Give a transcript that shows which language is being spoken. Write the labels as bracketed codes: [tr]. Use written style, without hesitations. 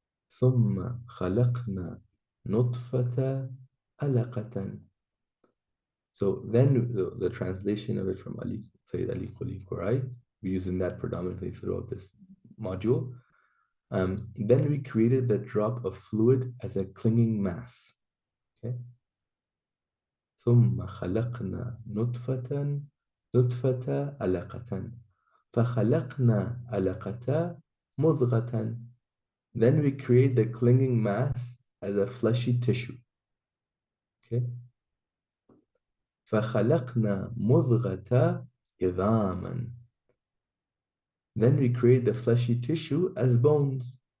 [ar] ثم خلقنا نطفة علقة. [en] So then the translation of it from Ali, Sayyid Ali Quli Qurai, we're using that predominantly throughout this module. Then we created the drop of fluid as a clinging mass. Okay. [ar] ثم خلقنا نطفة علقة فخلقنا علقة مضغة. [en] Then we create the clinging mass as a fleshy tissue. Okay. [ar] فخلقنا مضغة عظاما. [en] Then we create the fleshy tissue as bones.